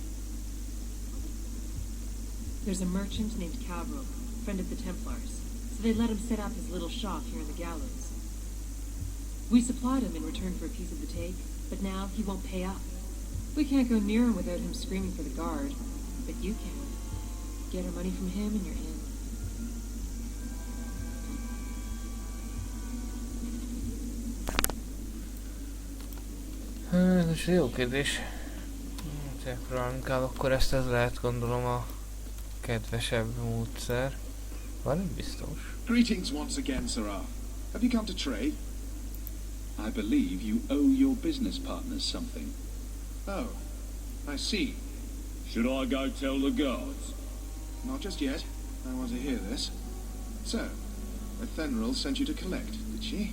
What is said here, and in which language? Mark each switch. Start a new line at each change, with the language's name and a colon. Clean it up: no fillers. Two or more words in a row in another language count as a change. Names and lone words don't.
English: There's a merchant named Kirkwall, friend of the Templars, so they let him set up his little shop here in the gallows. We supplied him in return for a piece of the take, but now he won't pay up. We can't go near him without him screaming for the guard, but you can. Get our money from him and you're in.
Hungarian: Ez jó kérdés. Inkább akkor ez lehet, gondolom, a kedvesebb módszer. Van nem biztos.
English: Greetings once again, Sarah. Have you come to trade? I believe you owe your business partners something. Oh, I see. Should I go tell the guards? Not just yet. I want to hear this. So, Ethenril sent you to collect, did she?